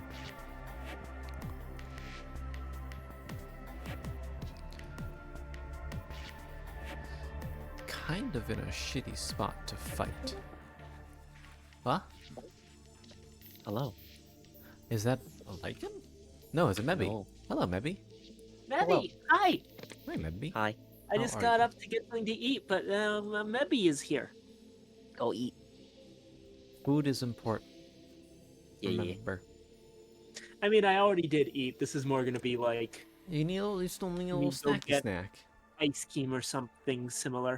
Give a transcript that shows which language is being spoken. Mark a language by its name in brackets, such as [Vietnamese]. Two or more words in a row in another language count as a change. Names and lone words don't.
[English] Kind of in a shitty spot to fight. Huh? Hello. Is that a lichen? No, it's a Mebby. No. Hello, Mebby. Mebby, hi! Hi, Mebby. Hi. I How just are got you? up to get something to eat, but Mebby is here. Go eat. Food is important. Yeah, yeah. Remember. I mean, I already did eat. This is more gonna be like You still need a Me little go snacky get- snack. ice cream or something similar.